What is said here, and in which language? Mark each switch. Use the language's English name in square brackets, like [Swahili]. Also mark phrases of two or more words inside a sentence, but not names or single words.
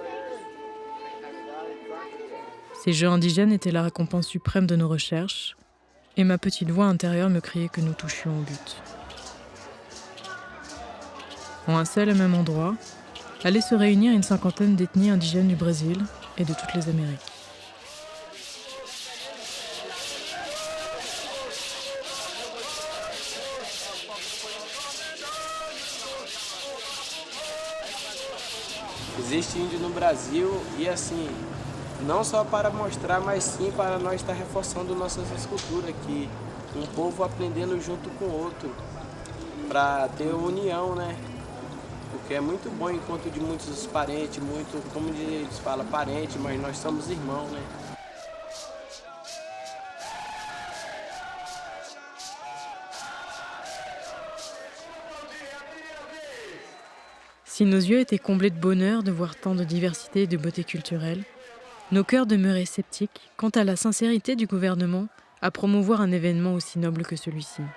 [French] Ces jeux indigènes étaient la récompense suprême de nos recherches, et ma petite voix intérieure me criait que nous touchions au but. En un seul et même endroit, allaient se réunir une cinquantaine d'ethnies indigènes du Brésil et de toutes les Amériques. [Portuguese] Existe índio no Brasil e assim, não só para mostrar, mas sim para nós estar reforçando nossas esculturas, que um povo aprendendo junto com o outro, para ter união, né? Porque é muito bom o encontro de muitos parentes, muito, como eles falam, parente, mas nós somos irmãos, né? [French] Si nos yeux étaient comblés de bonheur de voir tant de diversité et de beauté culturelle, nos cœurs demeuraient sceptiques quant à la sincérité du gouvernement à promouvoir un événement aussi noble que celui-ci.